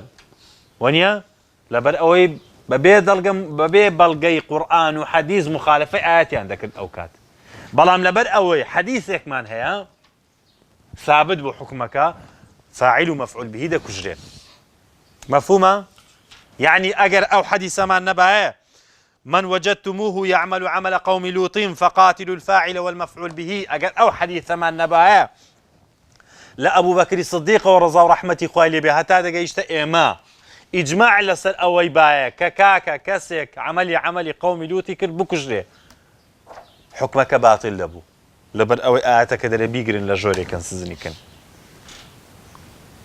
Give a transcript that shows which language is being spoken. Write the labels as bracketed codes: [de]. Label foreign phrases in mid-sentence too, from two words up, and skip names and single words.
[ckb] وەنیە لەبەر ئەوەی بەبێ بەڵگەی قورئان و حەدیث مخالفەی ئاەتیان دەکرد ئەو کات. بەڵام لەبەر ئەوەی حەدیثێکمان هەیە ثابت بۆ حکومەکە فاعل و مەفعول به دەکوژرێت. مەفهومە؟ یعنی ئەگەر ئەو حەدیثەمان نەبایە [ar] من وجدتموه يعمل عمل قوم لوط فقاتلوا الفاعل والمفعول به، [ckb] ئەگەر ئەو حەدیثەمان نەبایە لە ئەبوو بەکری سدیقەوە ڕەزا و ڕەحمەتی خوای لێبێ هەتا دەگەیشتە ئێمە ئیجماع لەسەر ئەوەی باە کە کاکە کەسێک عملی قومی لوتی کرد بکوژرێ، حکمەکە باتڵ دەبوو لەبەر ئەوەی ئاەتەکە دەرێ بیگرن لە ژۆرێکن سزنیکن.